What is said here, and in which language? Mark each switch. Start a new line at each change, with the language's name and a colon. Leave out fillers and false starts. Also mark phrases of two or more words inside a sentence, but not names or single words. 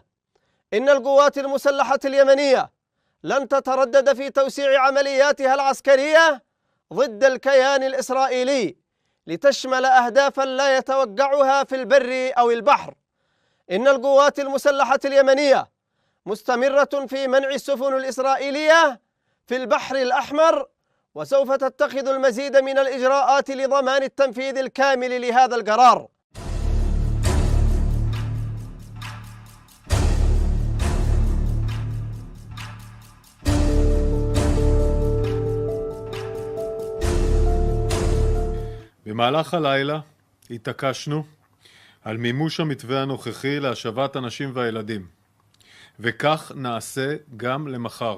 Arabic: إن القوات المسلحة اليمنية لن تتردد في توسيع عملياتها العسكرية ضد الكيان الإسرائيلي لتشمل أهدافا لا يتوقعها في البر أو البحر. إن القوات المسلحة اليمنية مستمرة في منع السفن الإسرائيلية في البحر الأحمر، وسوف تتخذ المزيد من الإجراءات لضمان التنفيذ الكامل لهذا القرار.
Hebrew: במהלך הלילה התעקשנו על מימוש המתווה הנוכחי להשבת הנשים והילדים, וכך נעשה גם למחר.